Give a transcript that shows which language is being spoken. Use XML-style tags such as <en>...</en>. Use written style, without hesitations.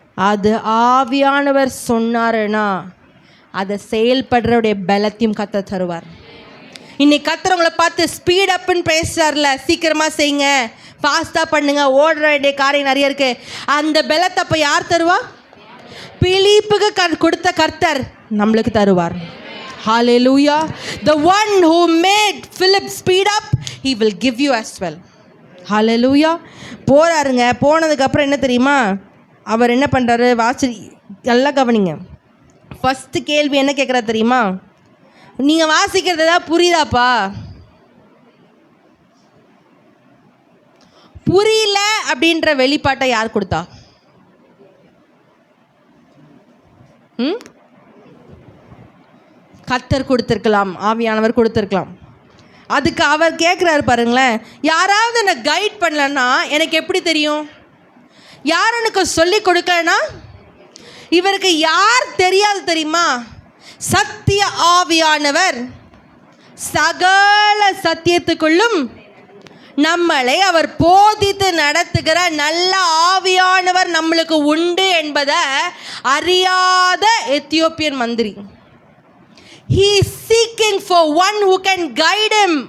<ta>அது ஆவியானவர் சொன்னாருன்னா அதை செயல்படுறவுடைய பலத்தையும் கத்த தருவார். இன்னைக்கு கத்துறவங்களை பார்த்து ஸ்பீட் அப்னு பேசுறாருல, சீக்கிரமாக செய்யுங்க, ஃபாஸ்ட்டாக பண்ணுங்க, ஓடுற வேண்டிய காரியம் நிறைய இருக்கு. அந்த பலத்தை அப்போ யார் தருவா? பிலிப்புக்கு கொடுத்த கர்த்தர் நம்மளுக்கு தருவார்.</ta> <en>Hallelujah. The one who made Philip speed up, he will give you as well. Hallelujah.</en> <ta>போறாருங்க. போனதுக்கப்புறம் என்ன தெரியுமா அவர் என்ன பண்ணுறாரு? நல்லா கவனிங்க. ஃபஸ்ட்டு கேள்வி என்ன கேட்குறா தெரியுமா? நீங்கள் வாசிக்கிறது தான் புரியுதாப்பா? புரியல அப்படின்ற வெளிப்பாட்டை யார் கொடுத்தா? கர்த்தர் கொடுத்துருக்கலாம், ஆவியானவர் கொடுத்துருக்கலாம். அதுக்கு அவர் கேட்குறாரு பாருங்களேன், யாராவது என்னை கைட் பண்ணலன்னா எனக்கு எப்படி தெரியும்? யார் எனக்கு சொல்லி கொடுக்கலன்னா? இவருக்கு யார் தெரியாது தெரியுமா? சத்திய ஆவியானவர் சகல சத்தியத்துக்குள்ளும் நம்மளை அவர் போதித்து நடத்துகிற நல்ல ஆவியானவர் நம்மளுக்கு உண்டு என்பதை அறியாத எத்தியோப்பியன் மந்திரி.</ta> <en>He is seeking for one who can guide him.</en>